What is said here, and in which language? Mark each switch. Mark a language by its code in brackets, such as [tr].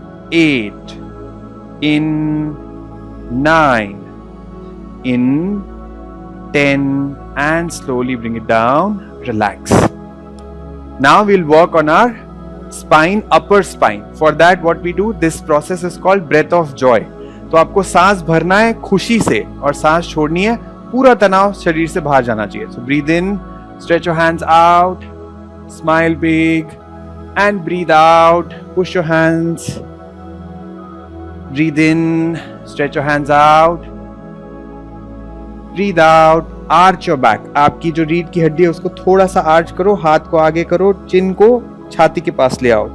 [en] 8. In. 9. In. 10 and slowly bring it down. Relax. Now we'll work on our spine, upper spine. For that what we do, this process is called breath of joy. [hi] तो आपको सांस भरना है खुशी से और सांस छोड़नी है, पूरा तनाव शरीर से बाहर जाना चाहिए. [en] So breathe in, stretch your hands out, smile big and breathe out. Push your hands. Breathe in, stretch your hands out. Breathe out, arch your back. [hi] आपकी जो रीढ़ की हड्डी है उसको थोड़ा सा आर्च करो, हाथ को आगे करो, चिन को छाती के पास ले आओ.